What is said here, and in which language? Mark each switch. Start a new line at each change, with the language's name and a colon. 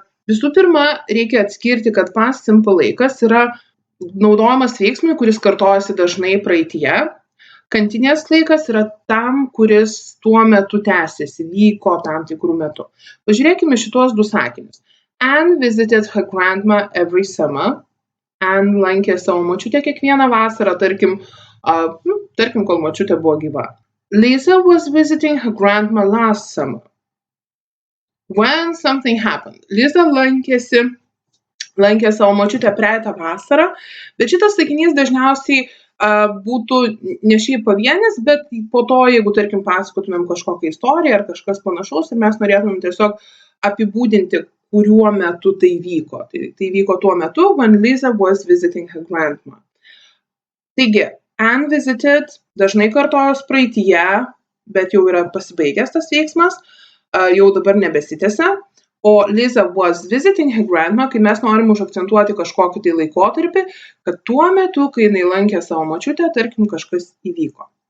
Lithuanian: Visų pirma, reikia atskirti, kad past simple laikas yra naudojamas veiksmui, kuris kartojasi dažnai praeityje. Continuous laikas yra tam, kuris tuo metu tęsiasi, vyko tam tikrų metu. Pažiūrėkime šitos du sakinius.
English: Anne visited her grandma every summer.
Lithuanian: Anne lankė savo močiutę kiekvieną vasarą, tarkim, kol močiutė buvo gyva.
English: Lisa was visiting her grandma last summer. When something happened.
Lithuanian: Lisa lankė savo močiutę praeitą vasarą, bet šitas sakinys dažniausiai būtų ne šiaip pavienis, bet po to, jeigu, tarkim, pasakotumėm kažkokią istoriją ar kažkas panašaus ir mes norėtumėm tiesiog apibūdinti, kuriuo metu tai vyko. Tai vyko tuo metu,
English: when Lisa was visiting her grandma.
Lithuanian: Taigi,
English: Anne visited
Lithuanian: dažnai kartojos praeityje, bet jau yra pasibaigęs tas veiksmas, jau dabar nebesitęsia. O
English: Lisa was visiting her grandma,
Lithuanian: kai mes norim užakcentuoti kažkokį tai laikotarpį, kad tuo metu, kai jinai lankė savo močiutę, tarkim, kažkas įvyko.